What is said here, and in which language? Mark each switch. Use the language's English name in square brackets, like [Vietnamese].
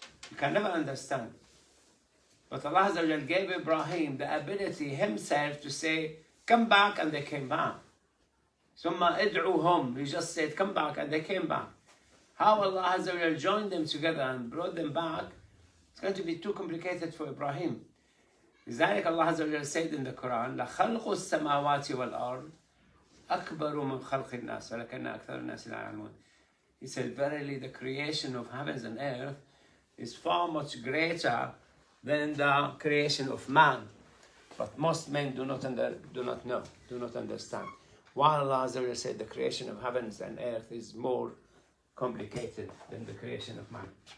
[English] You can never understand. But Allah Azza wa Jalla gave Ibrahim the ability himself to say, come back, and they came back. Summa id'uhum, he just said, come back, and they came back. How Allah Azza wa Jalla joined them together and brought them back, it's going to be too complicated for Ibrahim. [Arabic] لذلك الله عز وجل [English] said in the Quran [Arabic] لخلق السماوات والأرض أكبر من خلق الناس ولكن أكثر الناس لا يعلمون. [English] He said, verily the creation of heavens and earth is far much greater than the creation of man. But most men do not know, do not understand. While Allah Azza wa Jalla said the creation of heavens and earth is more complicated than the creation of man.